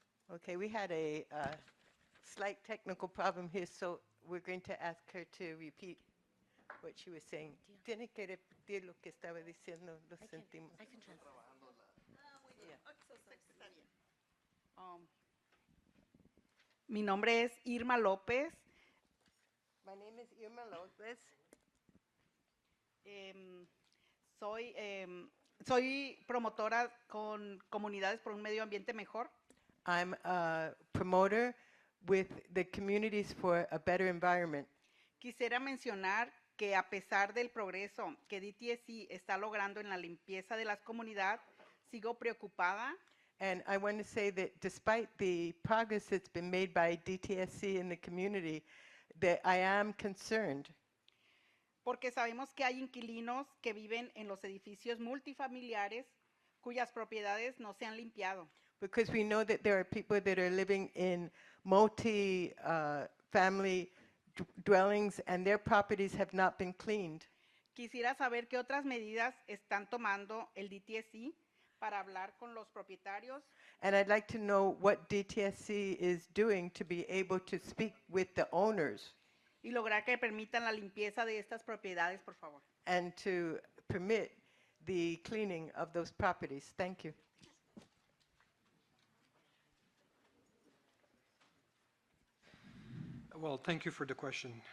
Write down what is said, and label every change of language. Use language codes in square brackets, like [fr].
[en] Okay, we had a slight technical problem here, so we're going to ask her to repeat what she was saying. [es] Tiene que repetir lo que estaba diciendo, lo sentimos. [en] I can translate. [es] Mi nombre es Irma López. [en] My name is Irma Lopez. [es] Soy promotora con Comunidades por un Medio Ambiente Mejor. [en] I'm a promoter with the Communities for a Better Environment. [es] Quisiera mencionar que a pesar del progreso que DTSC está logrando en la limpieza de las comunidades, sigo preocupada [en] And I want to say that despite the progress that's been made by DTSC in the community, that I am concerned [es] porque sabemos que hay inquilinos que viven en los edificios multifamiliares cuyas propiedades no se han limpiado. [en] because we know that there are people that are living in multi-family dwellings and their properties have not been cleaned. [es] Quisiera saber qué otras medidas están tomando el DTSC para hablar con los propietarios [en] And I'd like to know what DTSC is doing to be able to speak with the owners [es] y lograr que permitan la limpieza de estas propiedades, por favor. [en] and to permit the cleaning of those properties. Thank you. Well, thank you for the question.